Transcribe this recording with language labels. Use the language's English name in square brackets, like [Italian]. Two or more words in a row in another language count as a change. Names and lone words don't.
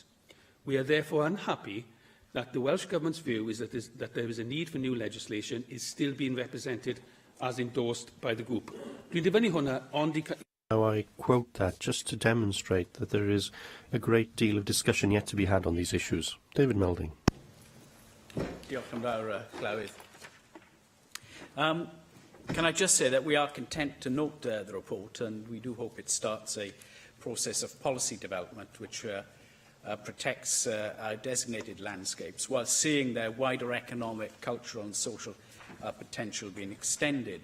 [English] We are therefore unhappy that the Welsh Government's view is that there is a need for new legislation is still being represented as endorsed by the group. Now I quote that just to demonstrate that there is a great deal of discussion yet to be had on these issues. David Melding. [Welsh] Diolch yn fawr, Clywyd. [English] Can I just say that we are content to note the report, and we do hope it starts a process of policy development which protects our designated landscapes while seeing their wider economic, cultural and social potential being extended.